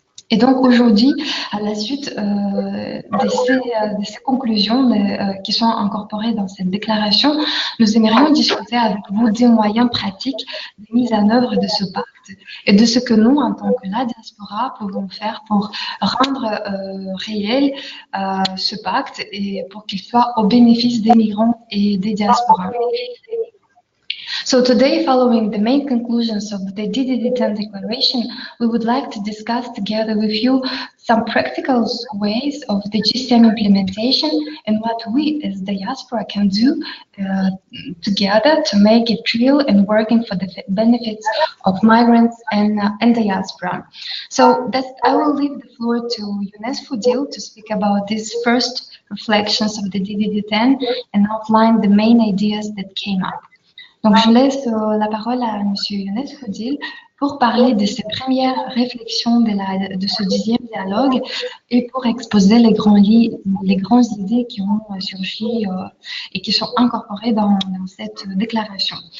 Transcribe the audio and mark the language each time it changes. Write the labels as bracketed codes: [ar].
[fr] Et donc aujourd'hui, à la suite de ces conclusions qui sont incorporées dans cette déclaration, nous aimerions discuter avec vous des moyens pratiques de mise en œuvre de ce pacte et de ce que nous, en tant que la diaspora, pouvons faire pour rendre réel ce pacte et pour qu'il soit au bénéfice des migrants et des diasporas. [en] So today, following the main conclusions of the DDD10 declaration, we would like to discuss together with you some practical ways of the GCM implementation and what we as diaspora can do together to make it real and working for the benefits of migrants and diaspora. So I will leave the floor to Younes Foudil to speak about these first reflections of the DDD10 and outline the main ideas that came up. [fr] Donc, je laisse la parole à M. Younes Foudil pour parler de ses premières réflexions de ce 10e dialogue et pour exposer les grandes idées qui ont surgi et qui sont incorporées dans cette déclaration.